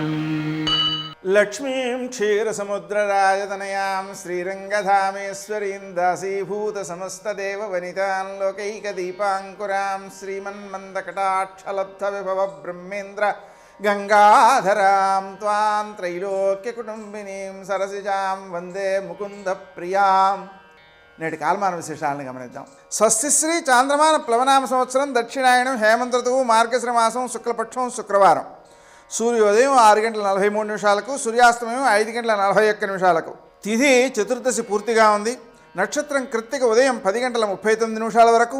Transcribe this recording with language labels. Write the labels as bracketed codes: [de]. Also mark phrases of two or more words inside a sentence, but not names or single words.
[sa] लक्ष्मीं क्षीरसमुद्रराजतनयां श्रीरङ्गधामेश्वरीं दासीभूतसमस्तदेववनितां लोकैकदीपाङ्कुरां श्रीमन्मन्दकटाक्षलब्धविभवब्रह्मेन्द्र गंगाधरां त्वां त्रैलोक्यकुटुम्बिनीं सरसिजां వందే ముకుందప్రియాం. [te] నేటి కాలమాన విశేషాలను గమనిద్దాం. స్వస్తిశ్రీ చాంద్రమాన ప్లవనామ సంవత్సరం దక్షిణాయనం హేమంత ఋతువు మార్గశిర మాసం శుక్లపక్షం శుక్రవారం. సూర్యోదయం 6:43 సూర్యాస్తమయం 5:41. తిథి చతుర్దశి పూర్తిగా ఉంది. నక్షత్రం కృత్తిక ఉదయం 10:39 వరకు.